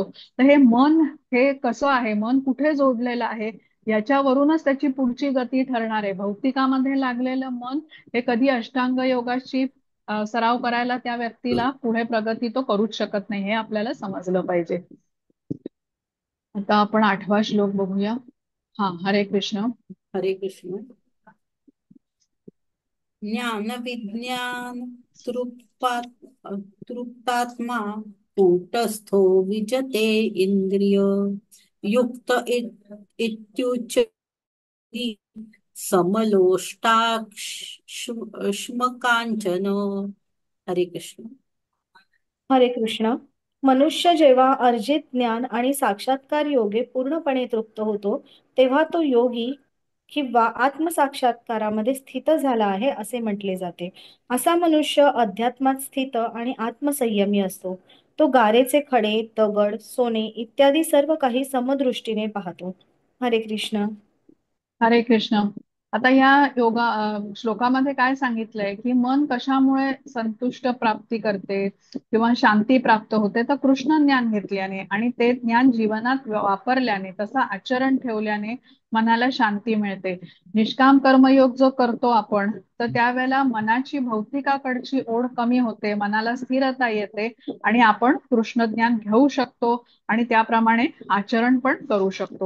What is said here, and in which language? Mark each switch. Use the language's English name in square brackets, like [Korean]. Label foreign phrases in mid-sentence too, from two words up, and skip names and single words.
[Marathi] तर हे मन हे कसं आहे, मन कुठे जोडलेलं आहे, याच्यावरूनच त्याची पुढची गती ठरणार आहे. भौतिकामध्ये लागलेलं मन हे कधी अष्टांग योगाची सराव करायला त्या व्यक्तीला पुढे प्रगती तो करूच शकत नाही, हे आपल्याला समजलं पाहिजे. आता आपण 8वा श्लोक बघूया. हा, हरे कृष्ण. हरे कृष्ण. [Sanskrit] ज्ञान विज्ञान तृप्तात्मा कूटस्थो विजते इंद्रिय युक्त इत्युच्यते समलोष्टाक्ष्मकांचन. हरे कृष्ण. हरे कृष्ण. [Marathi] मनुष्य जेव्हा अर्जित ज्ञान आणि साक्षात्कार योगे पूर्णपणे तृप्त होतो, तेव्हा तो योगी किंवा आत्मसाक्षात्कारामध्ये स्थित झाला आहे असे म्हटले जाते. असा मनुष्य अध्यात्मात स्थित आणि आत्मसंयमी असतो. तो गारेचे खडे, दगड, सोने इत्यादी सर्व काही समदृष्टीने पाहतो. हरे कृष्ण. हरे कृष्ण. आता या श्लोकामध्ये काय सांगितलंय की मन कशामुळे संतुष्ट प्राप्ती करते किंवा शांती प्राप्त होते, तर कृष्ण ज्ञान घेतल्याने आणि ते ज्ञान जीवनात वापरल्याने, तसं आचरण ठेवल्याने मनाला शांती मिळते. निष्काम कर्मयोग जो करतो आपण, तर त्यावेळेला मनाची भौतिकाकडची ओढ कमी होते, मनाला स्थिरता येते आणि आपण कृष्ण ज्ञान घेऊ शकतो आणि त्याप्रमाणे आचरण पण करू शकतो.